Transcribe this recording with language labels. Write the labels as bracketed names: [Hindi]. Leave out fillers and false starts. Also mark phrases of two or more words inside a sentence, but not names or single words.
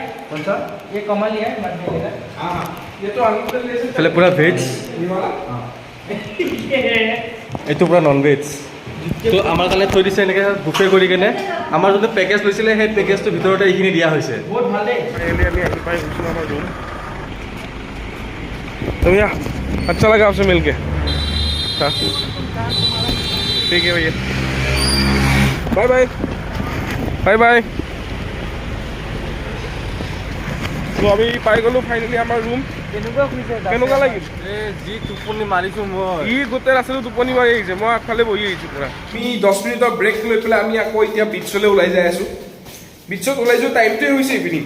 [Assamese] এইফালে পুৰা ভেজ এইটো পুৰা [English] non veg [Assamese] তো আমাৰ কাৰণে থৈ দিছে এনেকৈ বুফে কৰি কেনে আমাৰ যোনটো পেকেজ লৈছিলে সেই পেকেজটোৰ ভিতৰতে এইখিনি দিয়া হৈছে বহুত ভাল দেই আমি আহি পাই গৈছোঁ আমাৰ ৰুম [Hindi] तो भैया अच्छा लगा आपसे मिलके हाँ ठीक है भैया बाय बाय बाय बाय [Assamese] তো আমি পাই গ'লো ফাইনেলি আমাৰ ৰুম কেনেকুৱা লাগিল যি টোপনি মাৰিছোঁ মই ই গোটেই ৰাস্তাটো টোপনি মাৰি আহিছে মই আগফালে বহি আহিছোঁ পুৰা আমি 10 মিনিটৰ ব্ৰেক লৈ পেলাই আমি আকৌ এতিয়া বিচলৈ ওলাই যাই আছোঁ বিচত ওলাই যোৱা টাইমটোৱে হৈছে ইভিনিং